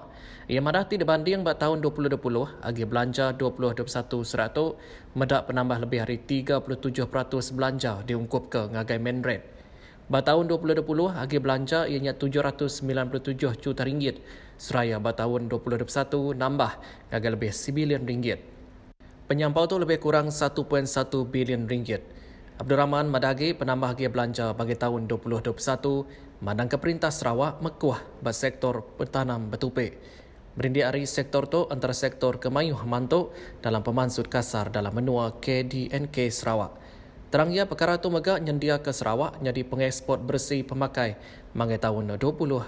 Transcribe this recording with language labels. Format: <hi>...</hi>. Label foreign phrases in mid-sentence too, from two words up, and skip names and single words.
<iba>Ia madah ti dibanding bak tahun 2020, agi belanja 2021 medak penambah lebih hari 37% belanja diungkup ke ngagai Manred. Bak tahun 2020, agi belanja ianya RM797 juta, seraya bak tahun 2021 nambah ngagai lebih RM9 bilion. Penyampau tu lebih kurang RM1.1 bilion. Abdul Rahman madagi penambah agi belanja bagi tahun 2021 mandang ke Perintah Sarawak mekuah bak sektor bertanam bertupik. Berindik hari sektor tu antara sektor kemayuh mantuk dalam pemansut kasar dalam menua KDNK Sarawak. Terang ia perkara tu megak nyendia ke Sarawak jadi pengeksport bersih pemakai mangai tahun 2030.</iba>